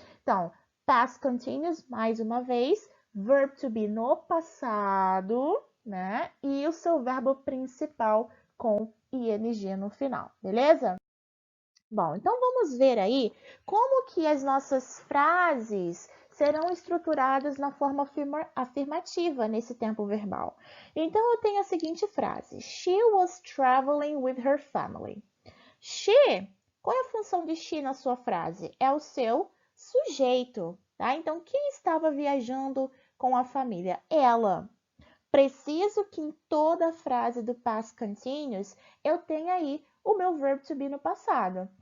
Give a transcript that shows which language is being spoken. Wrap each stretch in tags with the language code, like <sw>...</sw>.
<pt>Então, past continuous, mais uma vez, verb to be no passado, né? E o seu verbo principal com ing no final, beleza? Bom, então vamos ver aí como que as nossas frases serão estruturadas na forma afirmativa nesse tempo verbal. Então eu tenho a seguinte frase:</pt> <en>She was traveling with her family.</en> <pt>She, qual é a função de she na sua frase? É o seu sujeito, tá? Então quem estava viajando com a família? Ela. Preciso que em toda a frase do past continuous eu tenha aí o meu verbo to be no passado.</pt>